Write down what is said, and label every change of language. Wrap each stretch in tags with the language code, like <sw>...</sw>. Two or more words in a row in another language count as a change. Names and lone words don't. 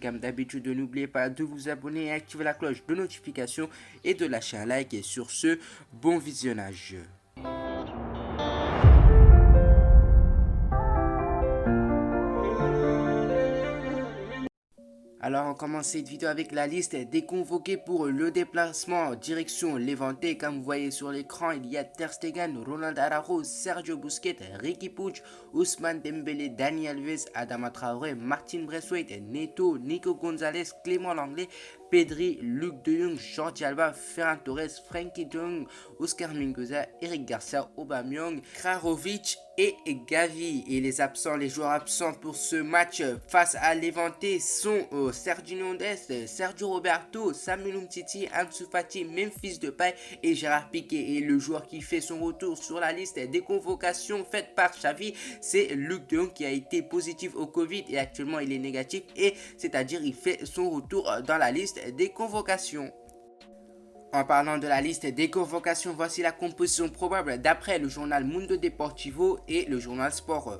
<fr>Comme d'habitude, n'oubliez pas de vous abonner et activer la cloche de notification et de lâcher un like et sur ce, bon visionnage. Alors on commence cette vidéo avec la liste des convoqués pour le déplacement direction Levante. Comme vous voyez sur l'écran, il y a Ter Stegen, Ronald Araujo, Sergio Busquets, Riqui Puig, Ousmane Dembélé, Dani Alves, Adama Traoré, Martin Braithwaite, Neto, Nico Gonzalez, Clément Lenglet, Pedri, Luc de Jong, Jordi Alba, Ferran Torres, Frenkie de Jong, Oscar Mingueza, Eric Garcia, Aubameyang, Krajovic et Gavi. Et les joueurs absents pour ce match face à Levante sont Sergio Dest, Sergio Roberto, Samuel Umtiti, Ansu Fati, Memphis Depay et Gérard Piqué. Et le joueur qui fait son retour sur la liste des convocations faite par Xavi, c'est Luc de Jong qui a été positif au Covid et actuellement il est négatif, et c'est-à-dire il fait son retour dans la liste des convocations. En parlant de la liste des convocations, voici la composition probable d'après le journal Mundo Deportivo et le journal Sport.</fr>